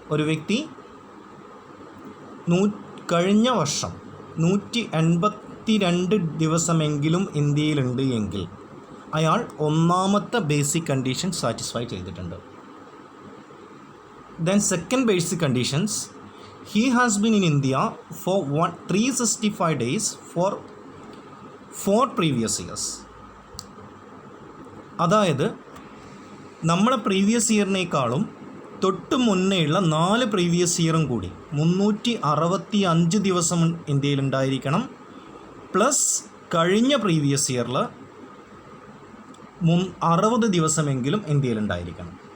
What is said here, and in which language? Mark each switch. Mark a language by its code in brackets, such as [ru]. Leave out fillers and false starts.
[ml] ഒരു വ്യക്തി കഴിഞ്ഞ വർഷം 182 ദിവസമെങ്കിലും ഇന്ത്യയിലുണ്ട് എങ്കിൽ അയാൾ ഒന്നാമത്തെ ബേസിക് കണ്ടീഷൻ സാറ്റിസ്ഫൈ ചെയ്തിട്ടുണ്ട്. [en] Then second basic conditions, he has been in India for 365 days for 4 previous years. [ml] അതായത് നമ്മളെ പ്രീവിയസ് ഇയറിനേക്കാളും തൊട്ട് മുന്നേയുള്ള 4 പ്രീവിയസ് ഇയറും കൂടി 365 ദിവസം ഇന്ത്യയിലുണ്ടായിരിക്കണം, പ്ലസ് കഴിഞ്ഞ പ്രീവിയസ് ഇയറിൽ 60 ദിവസമെങ്കിലും ഇന്ത്യയിലുണ്ടായിരിക്കണം.